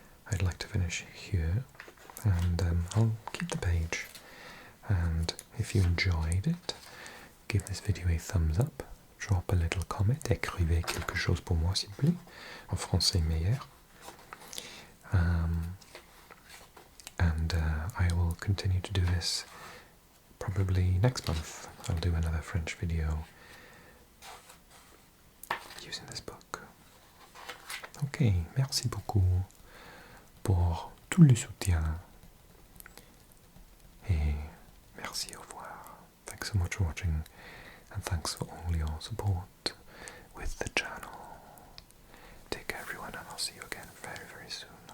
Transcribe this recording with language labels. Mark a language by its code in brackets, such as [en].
[en] I'd like to finish here, and I'll keep the page. And if you enjoyed it, give this video a thumbs up, drop a little comment, [fr] écrivez quelque chose pour moi s'il vous plaît, en français meilleur. [en] And I will continue to do this probably next month. I'll do another French video using this book. [fr] Ok, merci beaucoup pour tout le soutien et merci, au revoir. [en] Thanks so much for watching and thanks for all your support with the channel. Take care everyone and I'll see you again very, very soon.